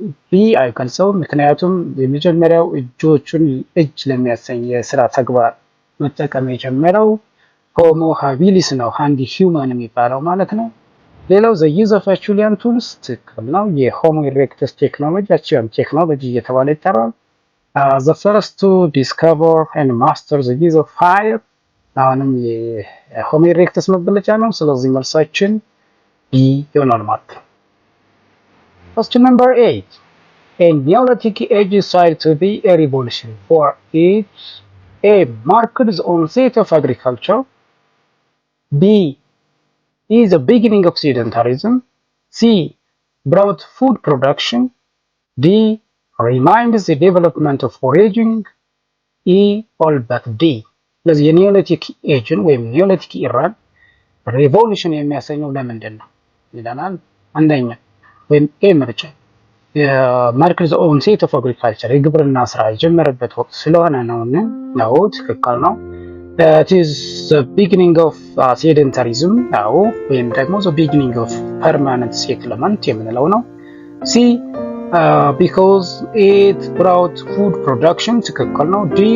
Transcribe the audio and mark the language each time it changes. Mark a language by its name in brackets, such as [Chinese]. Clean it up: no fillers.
[Amharic] B አይገልጸውም። ምክንያቱም የመጀመሪያው እጆቹን እጅ ለሚያሰኝ የስራ ተግባር መጠቀም የጀመረው ሆሞ ሃቢሊስ ነው፣ ሃንዲ ሂውማን የሚባለው ማለት ነው። ሌላው [English] the use of Acheulean tools [Amharic] ትክክል ነው። የሆሞ ኢሬክተስ ቴክኖሎጂ አቺያን ቴክኖሎጂ እየተባለ ይጠራል። [English] The first to discover and master the use of fire [Amharic] አሁንም የሆሞ ኢሬክተስ መገለጫ ነው። ስለዚህ መልሳችን B ይሆናል ማለት ነው። [English] Question number 8. A Neolithic age is said to be a revolution for it A. marked the onset of agriculture, B. is the beginning of sedentarism, C. brought food production, D. reminds the development of foraging, E. all but D. [Amharic] ስለዚህ የኒዮሊቲክ ኤጅን ወይም ኒዮሊቲክ ኢራን ሪቮሉሽን የሚያሰኘው ለምንድን ነው ይለናል። አንደኛ ወይም ኤ ምርጫ ማርክስ ዘ ኦንሴት ኦፍ አግሪካልቸር የግብርና ስራ የጀመረበት ወቅት ስለሆነ ነው። ትክክል ነው። [English] It is the beginning of sedentarism [Amharic] ነው ወይም ደግሞ [English] the beginning of permanent settlement [Amharic] የምንለው ነው። C. [English] because it brought food production [Amharic] ትክክል ነው። [English] D.